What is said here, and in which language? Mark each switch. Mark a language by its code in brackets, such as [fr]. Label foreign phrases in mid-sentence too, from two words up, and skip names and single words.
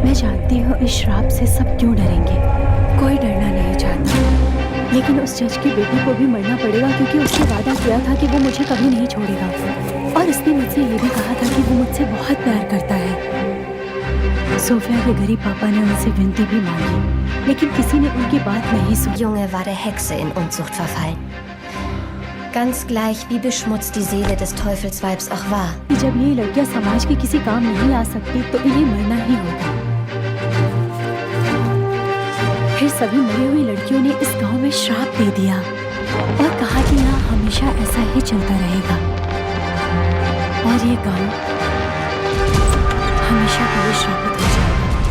[hi] मैं जानती हूँ इस श्राप से सब क्यों डरेंगे। कोई डरना नहीं चाहता, लेकिन उस जज की बेटी को भी मरना पड़ेगा क्योंकि उसने वादा किया था कि वो मुझे कभी नहीं छोड़ेगा। और उसने मुझसे ये भी कहा था कि वो मुझसे बहुत प्यार करता है। सोफिया के गरीब पापा ने उनसे विनती भी मांगी, लेकिन किसी ने उनकी बात नहीं सुनी। [de] Junge war der Hexe in Unzucht verfallen. Ganz gleich, wie beschmutzt die Seele des Teufelsweibs auch war. [hi] कि जब ये लड़कियां समाज के किसी काम नहीं आ सकती तो इन्हें मरना ही होगा। फिर सभी मरी हुई लड़कियों ने इस गांव में श्राप दे दिया और कहा कि यहाँ हमेशा ऐसा ही चलता रहेगा और ये गांव हमेशा के लिए श्रापित हो जाएगा।